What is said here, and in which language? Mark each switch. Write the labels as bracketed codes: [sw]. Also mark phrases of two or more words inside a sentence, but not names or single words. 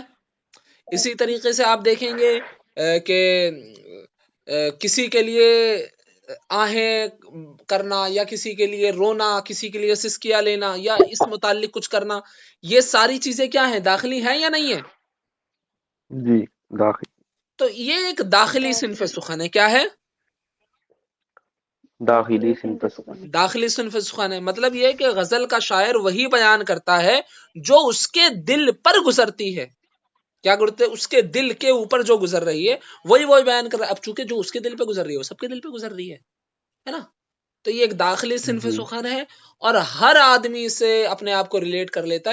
[ur] اسی طریقے سے آپ دیکھیں گے کہ کسی کے لیے آہیں کرنا یا کسی کے لیے رونا، کسی کے لیے سسکیاں لینا یا اس متعلق کچھ کرنا، یہ ساری چیزیں کیا ہیں؟ داخلی ہیں یا نہیں ہیں؟ جی داخلی تو یہ ایک داخلی صنف سخن ہے۔ کیا ہے؟ داخلی صنف سخن۔ داخلی صنف سخن ہے۔ مطلب یہ کہ غزل کا شاعر وہی بیان کرتا ہے جو اس کے دل پر گزرتی ہے۔ کیا کرتے؟ اس کے دل کے اوپر جو گزر رہی ہے وہی بیان کر رہا ہے۔ اب چونکہ جو اس کے دل پہ گزر رہی ہے وہ سب کے دل پہ گزر رہی ہے نا؟ تو یہ ایک داخلی صنف جی سخن ہے اور ہر آدمی سے اپنے آپ کو ریلیٹ کر لیتا ہے۔